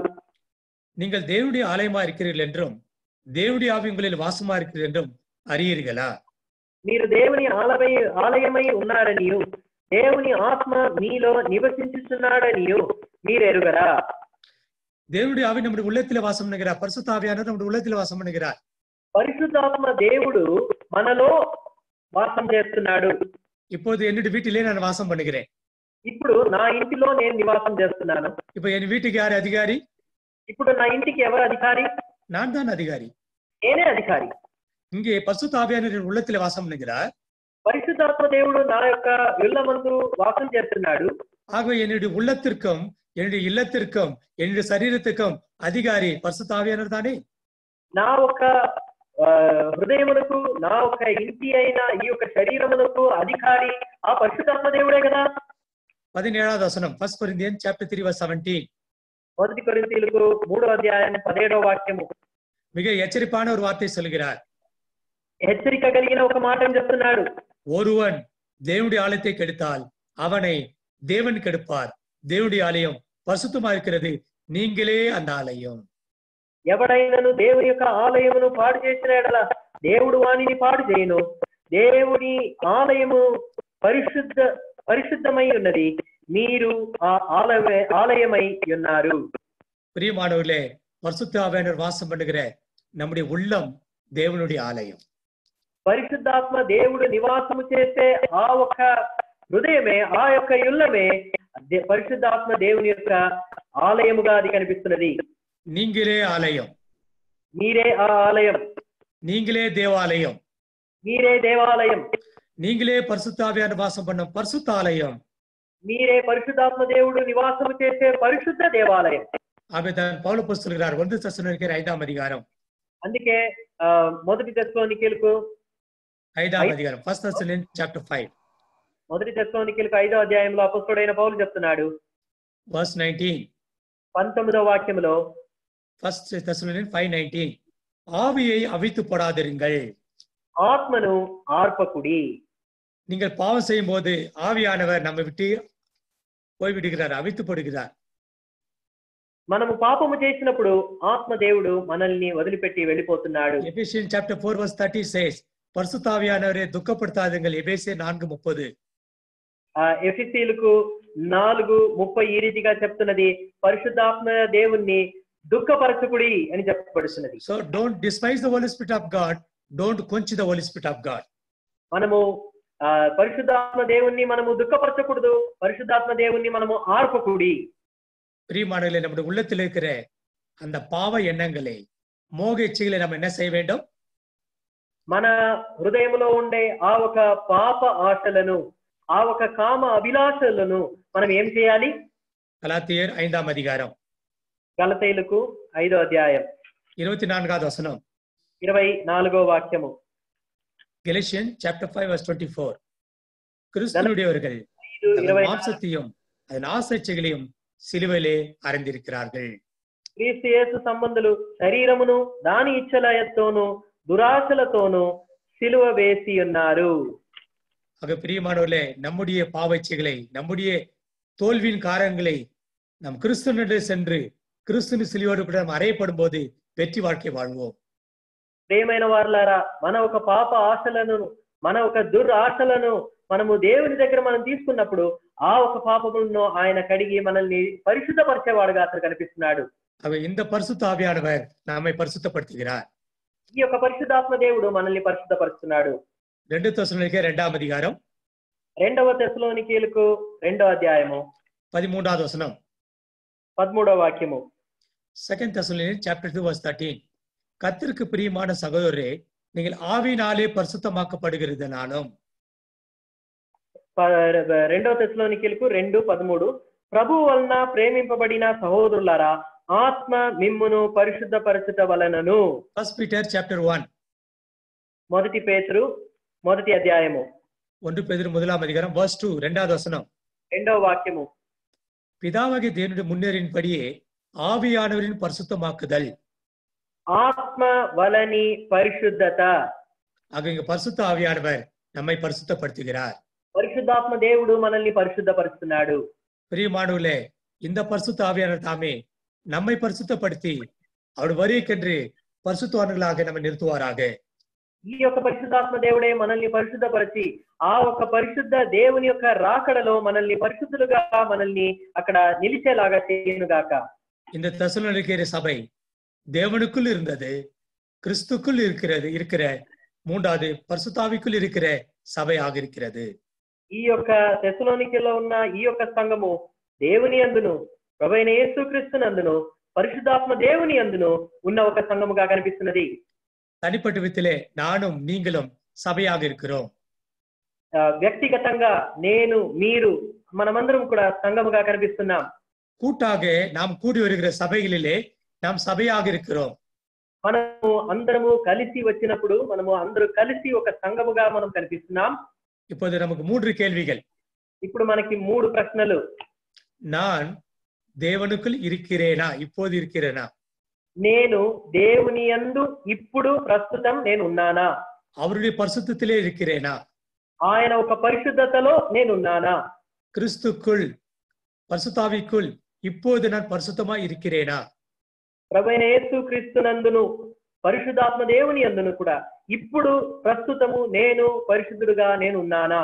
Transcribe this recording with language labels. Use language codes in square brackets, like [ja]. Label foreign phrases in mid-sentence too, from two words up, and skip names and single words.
[ta] நீங்கள் தேவனுடைய ஆலயமா இருக்கிறீர்கள் என்றும் தேவனுடைய ஆவி உங்களில் வாசமா இருக்கிறது என்றும் அறியீர்களா? [te] మీరు దేవుని ఆలయమై ఉన్నారనియు దేవుని ఆత్మ మీలో నివసించుచున్నాడనియు మీరు ఎరుగరా. [ta] தேவனுடைய ஆவி நம்முடைய உள்ளத்திலே வாசம் பண்ணுகிறார். பரிசுத்த ஆவியானவர் நம்முடைய உள்ளத்திலே வாசம் பண்ணுகிறார். [te] పరిశుద్ధాత్మ దేవుడు మనలో వాసం చేస్తున్నాడు. [ta] இப்போது என்னுடைய வீட்டிலே நான் வாசம் பண்ணுகிறேன். [te] ఇప్పుడు నా ఇంటిలో నేను నివాసం చేస్తున్నాను. [ta] இப்போ என் வீட்டுக்கு யார் அதிகாரி? [te] ఇప్పుడు నా ఇంటికి ఎవరు అధికారి? [ta] நான் தான் அதிகாரி. [te] నేనే అధికారి. [ta] இங்கே பரிசுத்த ஆவியானவர் உள்ளத்திலே வாசம் பண்ணுகிறார். [te] పరిశుద్ధాత్మ దేవుడు నా యొక్క ఇళ్ళమందు వాసం చేస్తున్నాడు. [ta] ஆகவே என்னுடைய உள்ளத்திற்கும் என்னுடைய இல்லத்திற்கும் என்னுடைய சரீரத்துக்கும் அதிகாரி பரிசுத்த ஆவியானவர் தானே. [te] నా ఒక హృదయమునకు నా ఒక ఇంటి అయిన ఈ యొక్క శరీరమునకు అధికారి ఆ పరిశుద్ధాత్మ దేవుడే కదా. [en] 17வது వచనం 1 Corinthians chapter 3 verse 17. [te] 1 కొరింథీయులకు 3వ అధ్యాయం 17వ వాక్యము. [ta] மிக எச்சரிப்பான ஒரு வார்த்தை சொல்கிறார். [te] హెచ్చరిక కలిగిన ఒక మాటను చెప్తున్నాడు. [ta] ஒருவன் தேவனுடைய ஆலயத்தை கெடுத்தால் அவனை தேவன் கெடுப்பார். தேவனுடைய ஆலயம் பரிசுத்தமா இருக்கிறது, நீங்களே அந்த ஆலயம். [te] ఎవడైనను దేవుని యొక్క ఆలయమును పాడు చేసిన ఎడల దేవుడు వానిని పాడు చేయను. దేవుని ఆలయము పరిశుద్ధమై ఉన్నది, మీరు ఆ ఆలయమై ఉన్నారు. [ta] பிரியமானவர்களே, பரிசுத்த ஆவியானவர் வாசம் பண்ணுகிற நம்முடைய உள்ளம் தேவனுடைய ஆலயம். [te] పరిశుద్ధాత్మ దేవుడు నివాసము చేసే ఆ ఒక్క హృదయమే ఆ యొక్క ఇల్లమే పరిశుద్ధాత్మ దేవుని యొక్క ఆలయముగా అది కనిపిస్తున్నది. [ta] நீங்களே ஆலயம், [te] మీరే ఆ ఆలయం, [ta] நீங்களே தேவாலயம், [te] మీరే దేవాలయం, [ta] நீங்களே பரிசுத்த ஆவியானவர் வாசம் பண்ண பரிசுத்த ஆலயம், [te] మీరే పరిశుద్ధాత్మ దేవుడు నివాసము చేసే పరిశుద్ధ దేవాలయం. [ta] ஆகவே தான் பவுல் அப்போஸ்தலர் சொல்கிறார் 1 தெசலோனிக்கேயர் 5ஆம் அதிகாரம். [te] అందుకే 1 తెస్సలోనికీయులకు [ta] 5ஆம் அதிகாரம் [en] 1 Thessalonians chapter 5. [te] మొదటి తెస్సలోనికీయులకు 5వ అధ్యాయంలో అపొస్తలుడైన పౌలు చెప్తున్నాడు. [en] verse 19. [te] 19వ వాక్యంలో [en] 1 Thessalonians 5:19. [ta] ஆவியை அவித்து போடாதிருங்கள். [te] ఆత్మను ఆర్పకుడి. [ta] நீங்கள் பாவம் செய்யும் போது ஆவியானவர் நம்மை விட்டு போய்விடுகிறார், அவித்து போடுகிறார். [te] మనము పాపము చేసినప్పుడు ఆత్మదేవుడు మనల్ని వదిలిపెట్టి వెళ్ళిపోతున్నాడు. [en] Ephesians chapter 4 verse 30 says, [ta] பரிசுத்தாவியானவரை துக்கப்படுத்தாதீங்கள். எபேசியர் 4:30. [te] ఎఫెసీయులకు 4:30 ఈ రీతిగా చెప్తున్నది, పరిశుద్ధాత్మ దేవుణ్ణి దుఃఖపరచకుడి అని చెప్పబడుతున్నది. [en] So don't despise the Holy Spirit of God, don't quench the Holy Spirit of God. [te] మనము పరిశుద్ధాత్మ దేవుణ్ణి మనము దుఃఖపరచకూడదు, పరిశుద్ధాత్మ దేవుణ్ణి మనము ఆర్పకుడి. [ta] பிரியமானவர்களே, நம்முடைய உள்ளத்தில் இருக்கிற அந்த பாவ எண்ணங்களை, மோக இச்சைகளை நம்ம என்ன செய்ய வேண்டும்? [te] మన హృదయంలో ఉండే ఆ ఒక పాప ఆశలను, ఆ ఒక కామ అభిలాషలను మనం ఏం చేయాలి? గలాతీయర్ 5వ అధ్యాయం, గలతీయులకు 5వ అధ్యాయం 24వ వచనం, 24వ వాక్యము. [en] Galatians chapter 5 verse 24. [ta] கிறிஸ்துவுடையவர்கள் மாம்சத்தையும் அதன் ஆசைச்சைகளையும் சிலுவையிலே அறைந்திருக்கிறார்கள். [te] క్రీస్తు యేసు సంబంధులు శరీరమును దాని ఇచ్చలతోను దురాశలతోను సిలువ వేసి ఉన్నారు. [ta] ஆக பிரியமானவர்களே, நம்முடைய பாவச்சைகளை, நம்முடைய தோல்வியின் காரணங்களை நம் கிறிஸ்துவினிடம் சென்று கிறிஸ்துவின் சிலுவையோடு கூட நாம் அறையப்படும் போது வெற்றி வாழ்க்கை வாழ்வோம். [te] ప్రియమైన వారలారా, మన ఒక పాప ఆశలను, మన ఒక దురాశలను మనము దేవుని దగ్గర మనం తీసుకున్నప్పుడు ఆ ఒక పాపములను ఆయన కడిగి మనల్ని పరిశుద్ధపరిచేవాడుగా అతను కనిపిస్తున్నాడు. [ta] இந்த பரிசுத்த ஆவியானவர் நம்மை பரிசுத்தப்படுத்துகிறார். [te] ఈ యొక్క పరిశుద్ధాత్మ దేవుడు మనల్ని పరిశుద్ధపరుస్తున్నాడు. 2 தெசலோனிக்கேயர் 2వ అధ్యాయం 2వ తెస్సలోనికీయులకు 2వ అధ్యాయము 13వ వచనం, 13వ వాక్యము. [en] 2 Thessalonians chapter 2 verse 13. [ta] கர்த்தருக்கு பிரியமான சகோதரரே, நீங்கள் ஆவியினாலே பரிசுத்தமாக்கப்படுகிறதுனாலும். [te] 2వ తెస్సలోనికీయులకు 2:13. ప్రభువు వలన ప్రేమింపబడిన సహోదరులారా, ఆత్మ మిమ్మును పరిశుద్ధపరచుట వలనను. [en] 1 Peter chapter 1. [te] మొదటి పేతురు 1వ అధ్యాయము 1 பேதுரு 1వ అధ్యాయం verse 2 2వ వచనం, 2వ వాక్యము. [ta] பிதாவாகிய தேவனுடைய முன்னேறின்படியே ஆவியானவரின் பரிசுத்தமாக்குதல். [te] ఆత్మ వలని పరిశుద్ధత. [ta] ஆக இங்க பரிசுத்த ஆவியானவர் நம்மை பரிசுத்தப்படுத்துகிறார். [te] పరిశుద్ధాత్మ దేవుడు మనల్ని పరిశుద్ధపరుస్తున్నాడు. [ta] பிரியமானவர்களே, இந்த பரிசுத்த ஆவியானவர் தாமே நம்மை பரிசுத்தப்படுத்தி அவர் வருகைக்கென்று பரிசுத்தவான்களாக நம்மை நிறுத்துவாராக. [te] ఈ యొక్క పరిశుద్ధాత్మ దేవుడే మనల్ని పరిశుద్ధపరిచి ఆ ఒక పరిశుద్ధ దేవుని యొక్క రాకడలో మనల్ని పరిశుద్ధులుగా మనల్ని అక్కడ నిలిచేలాగా చేయనుగాక. [ta] இந்த தெசலோனிக்கேயர் சபை தேவனுக்குள் இருந்தது, கிறிஸ்துக்குள் இருக்கிற மூன்றாவது பரிசுத்தாவிக்குள் இருக்கிற சபையாக இருக்கிறது. [te] ఈ యొక్క తెస్సలోనికీలో ఉన్న ఈ యొక్క సంఘము దేవుని అందును, ప్రభువైన యేసుక్రీస్తునందును, పరిశుద్ధాత్మ దేవుని అందును ఉన్న ఒక సంఘముగా కనిపిస్తున్నది. [ta] தனிப்பட்ட விதத்திலே நானும் நீங்களும் சபையாக இருக்கிறோம். [te] వ్యక్తిగతంగా నేను, మీరు, మనమందరం కూడా సంఘముగా కనిపిస్తున్నాం. [ta] கூட்டாக நாம் கூடி வருகிற சபைகளிலே நாம் சபையாக இருக்கிறோம். [te] మనము అందరము కలిసి వచ్చినప్పుడు మనము అందరూ కలిసి ఒక సంఘముగా మనం కనిపిస్తున్నాం. [ta] இப்போது நமக்கு 3 கேள்விகள். [te] ఇప్పుడు మనకి 3 ప్రశ్నలు. [ta] நான் தேவனுக்குள் இருக்கிறேனா, இப்போது இருக்கிறேனா? [te] నేను దేవుని యందు ఇప్పుడు ప్రస్తుతం నేను ఉన్నానా? [ta] அவருடைய பரிசுத்தத்திலே இருக்கிறேனா? [te] ఆయన ఒక పరిశుద్ధతలో నేను ఉన్నానా? [ta] கிறிஸ்துக்குள், பரிசுத்தாவிக்குள் இப்போது நான் பரிசுத்தமா இருக்கிறேனா? [te] ప్రభువైన యేసుక్రీస్తునందును పరిశుద్ధాత్మ దేవుని యందును కూడా ఇప్పుడు ప్రస్తుతము నేను పరిశుద్ధుడుగా నేను ఉన్నానా?